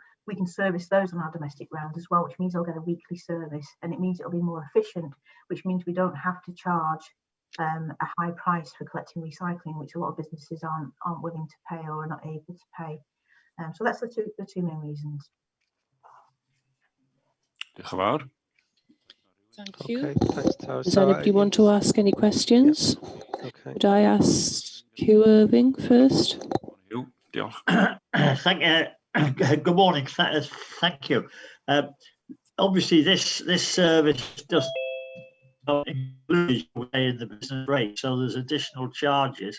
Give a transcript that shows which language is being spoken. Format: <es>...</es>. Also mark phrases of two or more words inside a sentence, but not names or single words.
<en>We can service those on our domestic round as well, which means they'll get a weekly service, and it means it'll be more efficient, which means we don't have to charge a high price for collecting recycling, which a lot of businesses aren't willing to pay or are not able to pay. So that's the two main reasons.</en> <cy>Diolch yn fawr.</cy> <en>Thank you. Okay, thanks, Tara. Does So, anybody want to ask any questions? Okay. Would I ask Hugh Irving first?</en> <cy>Hugh, diolch.</cy> <en>Thank you. Good morning. Thank you. Obviously, this service just includes in the business rate, so there's additional charges.</en>